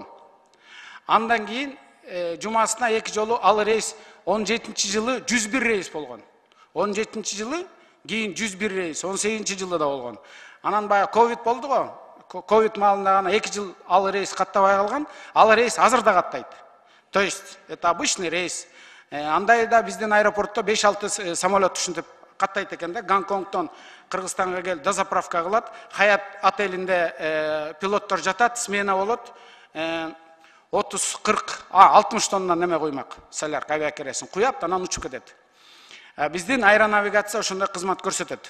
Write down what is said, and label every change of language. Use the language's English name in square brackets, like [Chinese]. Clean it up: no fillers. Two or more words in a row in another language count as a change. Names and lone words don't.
[Kyrgyz] Андан кийин жумасына 2 жолу ал рейс 17-чи жылы 101 рейс болгон. 17-чи жылы кийин 101 рейс, 18-чи жылы да болгон. Анан баягы ковид болду го. Ковид маалында гана 2 жыл ал рейс каттабай калган. Ал рейс азыр да каттайт. [Russian] То есть это обычный рейс. [Kyrgyz] Андай да биздин аэропортто 5-6 самолет ушинтип каттайт экен да. Гонконгтон Кыргызстанга келип дозаправка кылат. Хаят отелинде пилоттор жатат, смена болот. 30-40, 60 тонна неме куймак. Солярка авиакересин куят, анан учуп кетет. Биздин аэронавигация ошондой кызмат көрсөтөт.